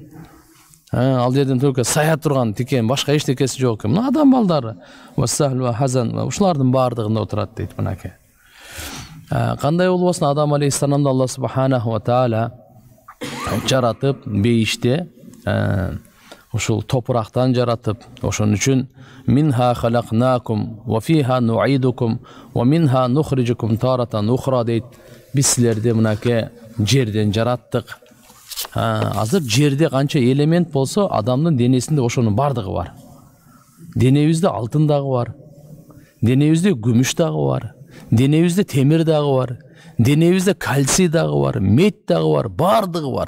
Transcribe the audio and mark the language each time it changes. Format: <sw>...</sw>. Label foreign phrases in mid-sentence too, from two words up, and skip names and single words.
<ky>Ал жерден только сая турган тикен, башка эчтекеси жок экен. Мына адам балдары</ky> <ar>والسهل والحزن</ar> <ky>ушулардын бардыгында отурат дейт мынакей. Кандай болбосун, Адам алейхиссаламды Алла</ky> <ar>سبحانه وتعالى</ar> <ky>жаратып, бейиште ушул топурактан жаратып, ошон үчүн</ky> <ar>منها خلقناكم وفيها نعيدكم ومنها نخرجكم تارة أخرى</ar> <ky>дейт. Биз силерди мынакей жерден жараттык. Азыр жерде канча элемент болсо, адамдын денесинде ошонун бардыгы бар. Денебизде алтын дагы бар. Денебизде күмүш дагы бар. Денебизде темир дагы бар. Денебизде кальций дагы бар, мед дагы бар, бардыгы бар.</ky>